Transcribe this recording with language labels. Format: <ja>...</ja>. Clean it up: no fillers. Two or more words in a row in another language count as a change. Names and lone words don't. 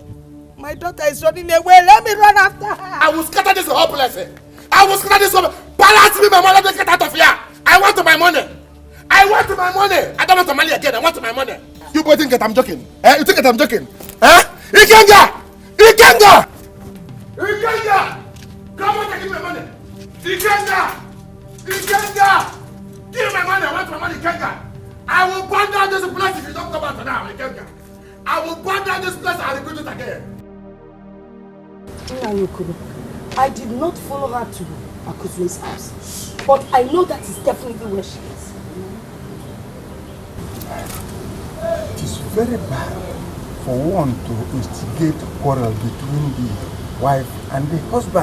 <en>My daughter is running away. Let me run after her. I will scatter this whole place. I will scatter this whole. Balance me my money. Let me get out of here. I want my money. I want my money. I don't want money again. I want my money. You boys think that I'm joking? You think that I'm joking? Ikenga! Ikenga! Ikenga! Come on and give me my money. Ikenga! Ikenga! Give me my money. I want my money, Ikenga. I will burn down this place if you don't come out now, Ikenga. I will burn down this place and rebuild it again. I did not follow her to Akuzue's house, but I know that is definitely where she is. It is very bad for one to instigate quarrel between the wife and the husband.</en>